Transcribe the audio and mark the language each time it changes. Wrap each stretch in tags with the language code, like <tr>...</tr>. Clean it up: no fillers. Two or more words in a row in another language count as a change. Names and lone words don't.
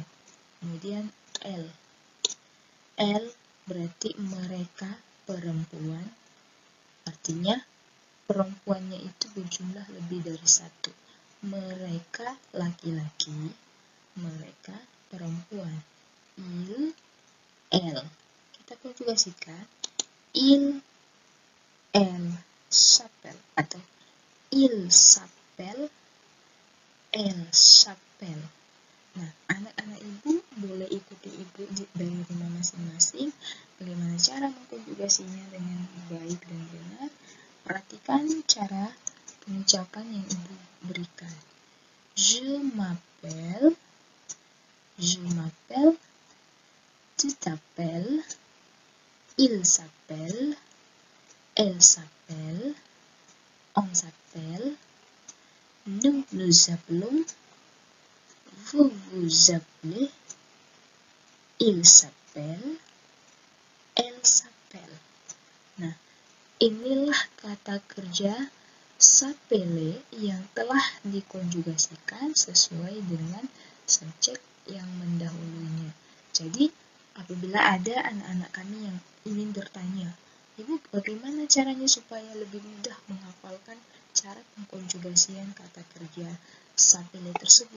<id>Kemudian L berarti mereka perempuan. Artinya perempuannya itu berjumlah lebih dari satu. Mereka laki-laki, mereka perempuan.</id> <fr>Il, elle.</fr> <id>Kita konjugasikan.</id> <fr>Il, elle s'appelle atau il s'appelle, elle s'appelle.</fr> <id>Nah, anak-anak ibu boleh ikuti ibu dari rumah masing-masing bagaimana cara mengkonjugasinya dengan baik dan benar. Perhatikan cara pengucapan yang ibu berikan.</id> <fr>Je m'appelle, tu t'appelles, il s'appelle, elle s'appelle, on s'appelle, nous nous appelons, vous vous appelez, il s'appelle, elle s'appelle.</fr> <id>Nah, inilah kata kerja s'appeler yang telah dikonjugasikan sesuai dengan subjek yang mendahulunya. Jadi, apabila ada anak-anak kami yang ingin bertanya, Ibu, bagaimana caranya supaya lebih mudah menghafalkan cara pengkonjugasian kata kerja s'appeler tersebut?</id>